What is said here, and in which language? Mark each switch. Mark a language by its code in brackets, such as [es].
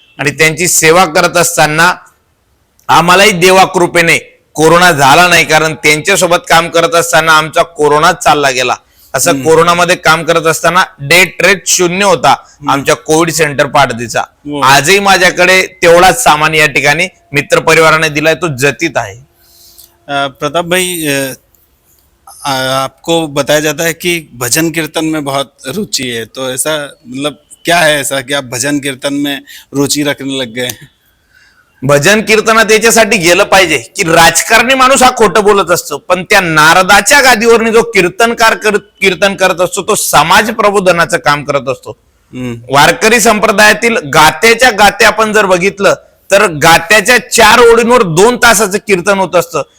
[mr] आणि त्यांची सेवा करत असताना आम्हालाही देवा कृपेने कोरोना झाला नाही, कारण त्यांच्यासोबत काम करत असताना आमचा कोरोनाच चालला गेला. असं कोरोनामध्ये काम करत असताना डेथ रेट 0 होता आमच्या कोविड सेंटर पाडदीचा. आजही माझ्याकडे तेवढाच सामान या ठिकाणी मित्र परिवाराने दिलाय, तो जतीत आहे. [hi] प्रताप भाई, आपको बताया जाता है कि भजन कीर्तन में बहुत रुचि है, तो ऐसा मतलब क्या है ऐसा कि आप भजन कीर्तन में रुचि रखने लग गए? [mr] भजन कीर्तनात याच्यासाठी गेलं पाहिजे की राजकारणी माणूस हा खोटं बोलत असतो, पण त्या नारदाच्या गादीवरनी जो कीर्तन करत असतो तो समाज प्रबोधनाचं काम करत असतो. वारकरी संप्रदायातील गात्याच्या गाते आपण जर बघितलं तर गात्याच्या 4 ओळींवर 2 तासाचं कीर्तन होत असतं.